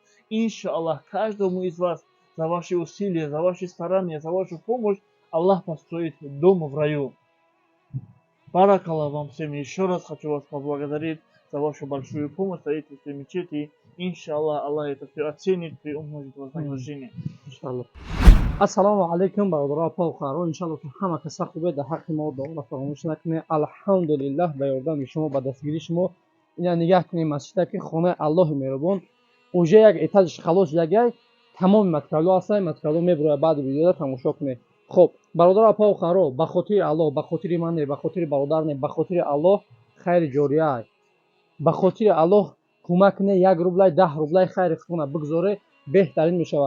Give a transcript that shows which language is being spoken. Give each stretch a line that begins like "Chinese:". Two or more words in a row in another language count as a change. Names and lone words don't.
Russian: Иншаллах, каждому из вас за ваши усилия, за ваши старания, за вашу помощь Аллах построит дом в раю. Баракаллах вам всем. Еще раз хочу вас поблагодарить за вашу большую помощь в строительстве мечети. Иншаллах, Аллах это все оценит и умножит вознаграждение.
Arabic: إن شاء الله. السلام عليكم,
Tajik: бародаро павхаро. Иншаллах ки ҳама каса хубе дар ҳаққи мо дуоро фаромӯш накунед. Алҳамдулиллаҳ ба ёрдами шумо, ба дастгирии шумо ина нигоҳ кунед масҷида ки хонаи Аллоҳи меҳрубон. уже як этажиш халос ягай, тамоми материалҳо ҳастанд. Материалҳо мебурад баъди видео тамошо кунед. Хуб, бародаро павхаро, ба хотири Аллоҳ, ба хотири ман не, ба хотири бародар не, ба хотири Аллоҳ хайри ҷория, ба хотири Аллоҳ кӯмак не, 1 рубля 10 рубля хайри хона бигзоре, беҳтарин мешавад.